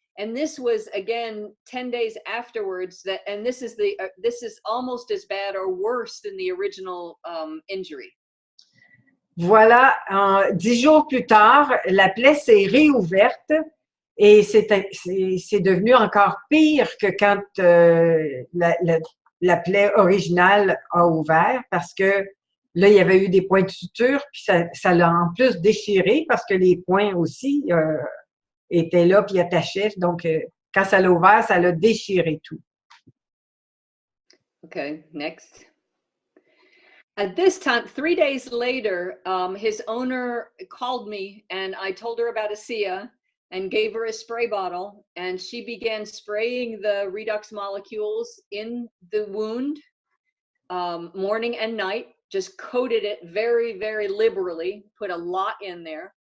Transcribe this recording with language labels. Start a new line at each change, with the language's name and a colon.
English: And this was again 10 days afterwards. And this is almost as bad or worse than the original injury.
French: Voilà, 10 jours plus tard, la plaie s'est réouverte et c'est devenu encore pire que quand la plaie originale a ouvert parce que là, il y avait eu des points de suture, puis ça l'a en plus déchiré parce que les points aussi étaient là puis attachaient. Donc, quand ça l'a ouvert, ça l'a déchiré tout.
English: Okay, next. At this time, 3 days later, his owner called me and I told her about ASEA and gave her a spray bottle, and she began spraying the Redox molecules in the wound morning and night, just coated it very, very liberally, put a lot in there.